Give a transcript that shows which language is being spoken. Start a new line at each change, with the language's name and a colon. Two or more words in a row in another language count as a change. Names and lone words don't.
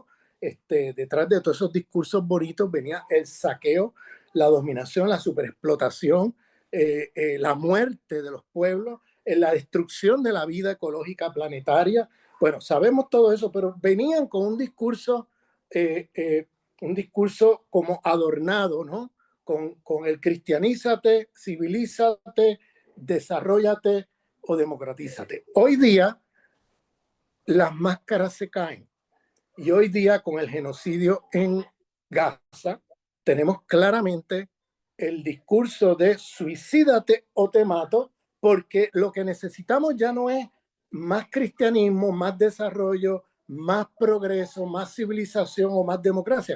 Spanish: Detrás de todos esos discursos bonitos venía el saqueo, la dominación, la superexplotación, la muerte de los pueblos, en la destrucción de la vida ecológica planetaria. Bueno, sabemos todo eso, pero venían con eh, eh, un discurso como adornado, ¿no? Con el cristianízate, civilízate, desarrollate o democratízate. Hoy día las máscaras se caen y hoy día con el genocidio en Gaza tenemos claramente el discurso de suicídate o te mato, porque lo que necesitamos ya no es más cristianismo, más desarrollo, más progreso, más civilización o más democracia.